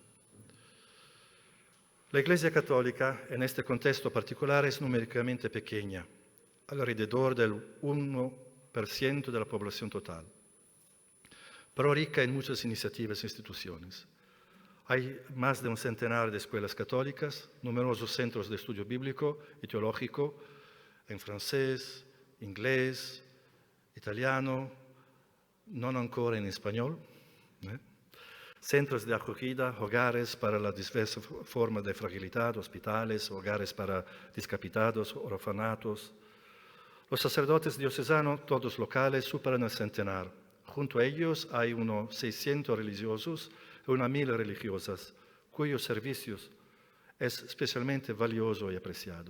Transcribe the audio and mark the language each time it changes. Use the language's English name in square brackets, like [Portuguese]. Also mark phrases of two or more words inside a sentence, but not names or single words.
[Spanish] La Iglesia Católica, en este contexto particular, es numéricamente pequeña, alrededor del 1% de la población total, pero rica en muchas iniciativas e instituciones. Hay más de un centenar de escuelas católicas, numerosos centros de estudio bíblico y teológico en francés, inglés, italiano, [Italian] non ancora [Spanish] en español, centros de acogida, hogares para las diversas formas de fragilidad, hospitales, hogares para discapitados, orfanatos. Los sacerdotes diocesanos, todos locales, superan el centenar. Junto a ellos hay unos 600 religiosos y unas 1000 religiosas, cuyos servicios es especialmente valioso y apreciado.